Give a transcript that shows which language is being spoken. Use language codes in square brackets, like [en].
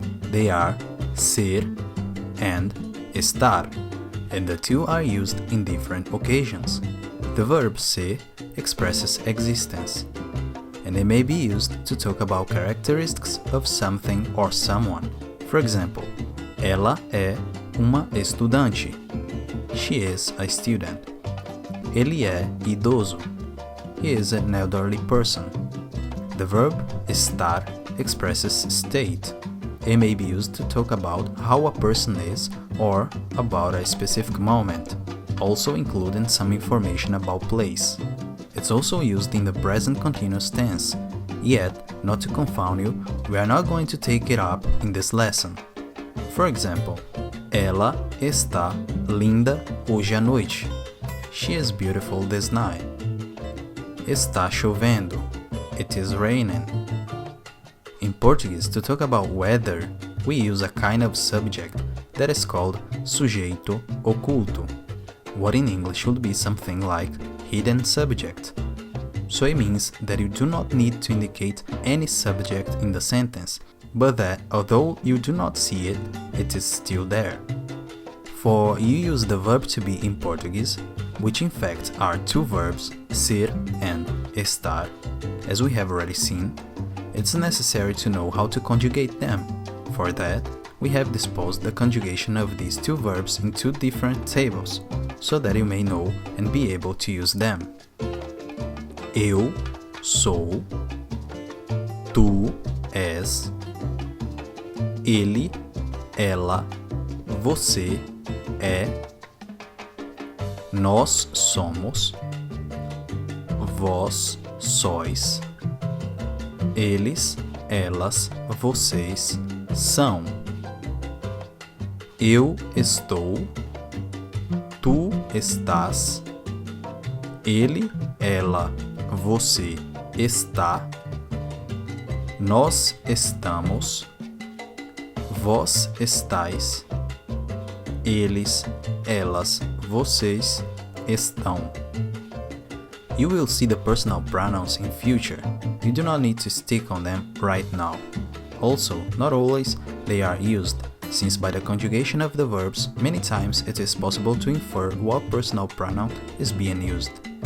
[en] They are ser and estar, and the two are used in different occasions. The verb ser expresses existence, and it may be used to talk about characteristics of something or someone. For example, [pt] ela é uma estudante. [en] She is a student. [pt] Ele é idoso. [en] He is an elderly person. The verb estar expresses state. It may be used to talk about how a person is or about a specific moment, also including some information about place. It's also used in the present continuous tense, yet, not to confound you, we are not going to take it up in this lesson. For example, [pt] ela está linda hoje à noite. [en] She is beautiful this night. [pt] Está chovendo. [en] It is raining. In Portuguese, to talk about weather, we use a kind of subject that is called sujeito oculto, what in English would be something like hidden subject. So it means that you do not need to indicate any subject in the sentence, but that although you do not see it, it is still there. For you use the verb to be in Portuguese, which in fact are two verbs, ser and estar, as we have already seen, it's necessary to know how to conjugate them. For that, we have disposed the conjugation of these two verbs in two different tables, so that you may know and be able to use them. [pt] Eu sou, tu és, ele, ela, você é, nós somos, vós sois, eles, elas, vocês são. Eu estou, tu estás, ele, ela, você está, nós estamos, vós estais, eles, elas, vocês estão. [en] You will see the personal pronouns in future. You do not need to stick on them right now. Also, not always they are used, since by the conjugation of the verbs, many times it is possible to infer what personal pronoun is being used.